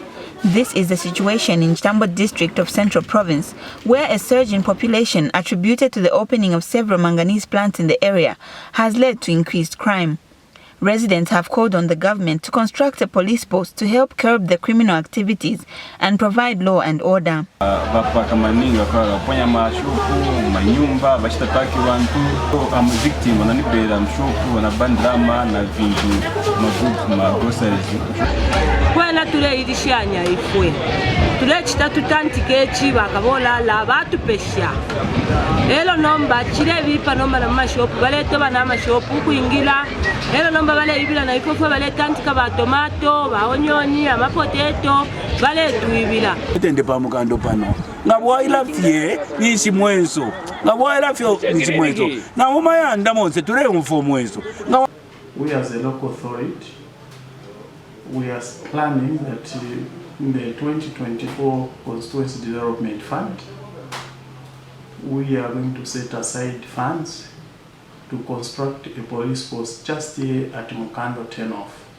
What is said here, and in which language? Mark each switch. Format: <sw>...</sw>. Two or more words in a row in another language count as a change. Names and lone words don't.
<en>This is the situation in Chitambo District of Central Province, where a surge in population attributed to the opening of several manganese plants in the area has led to increased crime. Residents have called on the government to construct a police post to help curb the criminal activities and provide law and order.</en> <bem>Kwena tuleyirishanya ifwe tulechita tutantike bakabola la batupesha elo nomba chile bipa nomba na mashopu balete bana mashopu kuingira elo nomba bale ibila na ifwe bale tantika ba tomato ba onyoni amapoteto bale tuibila tende pa mukando pano ngabwaila fye nisi mwenso ngabwaila fye nisi mwenso na mumayanda monse tule mfo mwenso.</bem> <en>We as a local authority, we are planning that in the 2024 Constituency Development Fund, we are going to set aside funds to construct a police post just here at Mukando turnoff.</en>